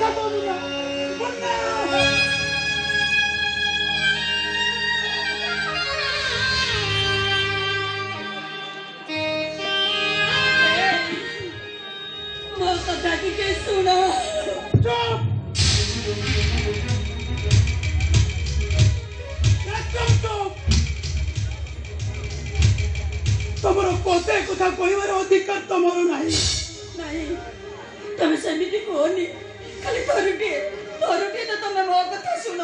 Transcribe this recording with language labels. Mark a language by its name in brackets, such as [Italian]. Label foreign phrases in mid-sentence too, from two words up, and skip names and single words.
[Odia] मुन्ना मुन्ना ମୋ କଥା ଟିକେ ଶୁଣ। ଚୁପ ଏକଦମ ଚୁପ ତମର କୋତେ କଥା କହବାର ଅଧିକାର ତମର ନାହିଁ ନାଇଁ ତମେ ସେମିତି କୁହନି। ଖାଲି ଥରୁଟିଏ ତ ତମେ ମୋ କଥା ଶୁଣ।